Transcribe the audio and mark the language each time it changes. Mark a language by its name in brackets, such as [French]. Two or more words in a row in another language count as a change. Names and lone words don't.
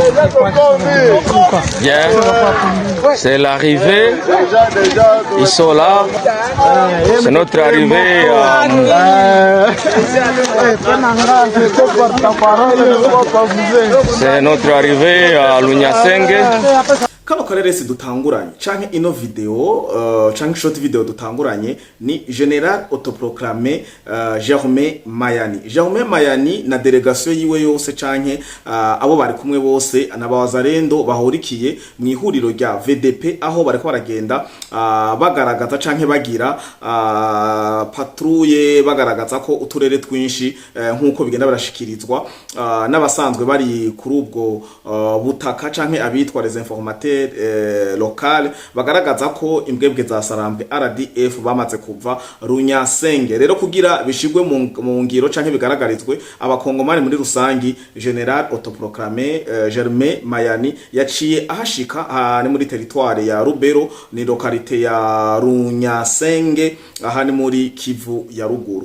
[French] Bien, c'est l'arrivée. Ils sont là. C'est notre arrivée. C'est notre arrivée à Lunyasenge. [Rundi] Kano kareresi dutanguranye canke ino video canke [English] short video [Rundi] dutanguranye ni General autoproclamé Jérôme Mayani. Jérôme Mayani na delegation yiwe yose canke abo bari kumwe bose n'abawazarendo bahurikiye mu ihuriro rya VDP aho bariko baragenda bagaragaza canke bagira patrouille bagaragaza ko uturere twinshi nkuko bigenda barashikirizwa n'abasanzwe bari kuri ubwo butaka canke abitwa [French] les informateurs local [Rundi] bagaragaza ko imbwebwe za Sarambwe RDF bamaze kuva Runyasenge. Rero kugira bishigwe mu ngiro canke bigaragarizwe abakongomani muri rusangi, General autoproclamé Jérôme Mayani yaciye ahashika ni muri territoire ya Rubero, ni localité ya Runyasenge, aha ni muri Kivu ya ruguru.